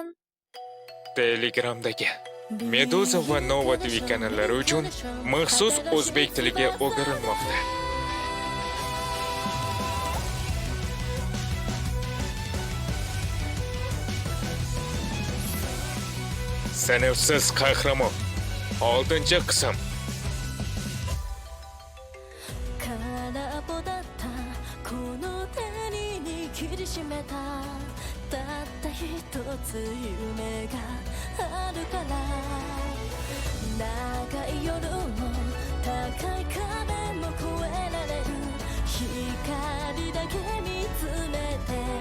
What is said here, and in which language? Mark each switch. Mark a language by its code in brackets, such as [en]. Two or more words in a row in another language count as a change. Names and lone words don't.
[uz] Telegramdagi Meduza va Nova TV kanallari uchun maxsus o'zbek tiliga o'girilmoqda. Sanavsiz qahramon. 6-qism. [ja] 空っぽだったこの手に握りしめたたった一つ夢があるから長い夜も高い壁も越えられる光だけ見つめて